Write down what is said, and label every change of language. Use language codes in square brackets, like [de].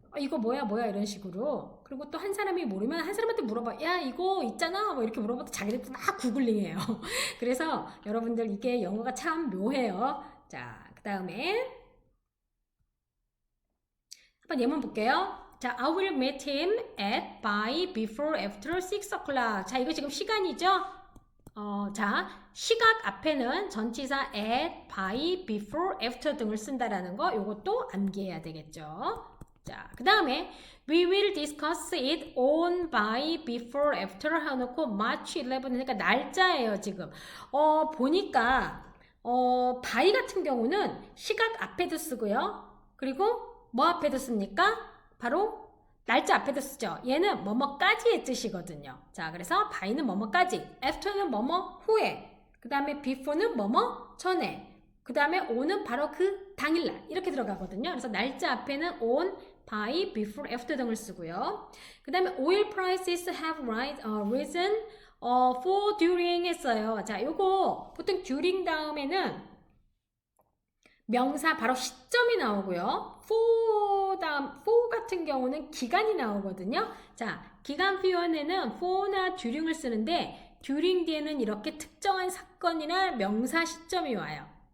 [ko] 이거 뭐야 이런 식으로. 그리고 또 한 사람이 모르면 한 사람한테 물어봐. 야, 이거 있잖아. 뭐 이렇게 물어봐도 자기네들 막 구글링해요. 그래서 여러분들 이게 영어가 참 묘해요. 자, 그 다음에 한번 예문 볼게요. [en] 자, I will meet him at by before after 6 o'clock. [ko] 자, 이거 지금 시간이죠? 자, 시각 앞에는 전치사 at, by, before, after 등을 쓴다라는 거 요것도 암기해야 되겠죠. 자, 그 다음에 [en] we will discuss it on, by, before, after [ko] 해놓고 [en] March 11 [ko] 그러니까 날짜예요 지금. 보니까 by 같은 경우는 시각 앞에도 쓰고요. 그리고 뭐 앞에도 씁니까? 바로 날짜 앞에도 쓰죠. 얘는 뭐뭐까지의 뜻이거든요. 자, 그래서 by는 뭐뭐까지, after는 뭐뭐 후에, 그 다음에 before는 뭐뭐 전에, 그 다음에 on은 바로 그 당일날 이렇게 들어가거든요. 그래서 날짜 앞에는 [en] on, by, before, after [ko] 등을 쓰고요. 그 다음에 [en] oil prices have risen for during [ko] 했어요. 자, 요거 보통 during 다음에는 명사 바로 시점이 나오고요. for 같은 경우는 기간이 나오거든요. 자, 기간 표현에는 for나 during을 쓰는데 during 뒤에는 이렇게 특정한 사건이나 명사 시점이 와요.